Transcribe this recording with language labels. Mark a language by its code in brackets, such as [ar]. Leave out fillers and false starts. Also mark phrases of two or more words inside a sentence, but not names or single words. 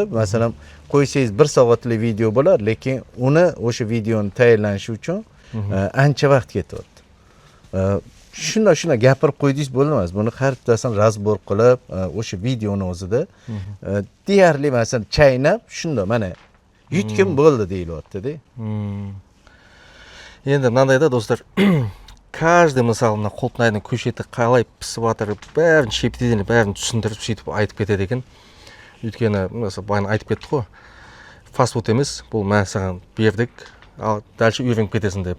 [uz] Masalan, qo'ysangiz 1 soatlik video bo'lar, lekin uni o'sha videoni tayyorlanishi uchun ancha vaqt ketyapti. Shuna gapirib qo'ydingiz bo'lmas. Buni har bittasini razbor qilib, o'sha videoni o'zida deyarli masalan chaynab, shunda mana yutkim bo'ldi deyilyapti-da. [kk] Енді мынандайда достар, каждый мысалы мына құлпынайдың көшеті қалай пісіп жатыр, бәрін шептеден бәрін түсіндіріп сөйтіп айтып кетеді екен. Өйткені мысалы баян айтып кетті ғой, фастфуд емес, бұл мә саған бердік, ал дальше үйреніп кетесің деп.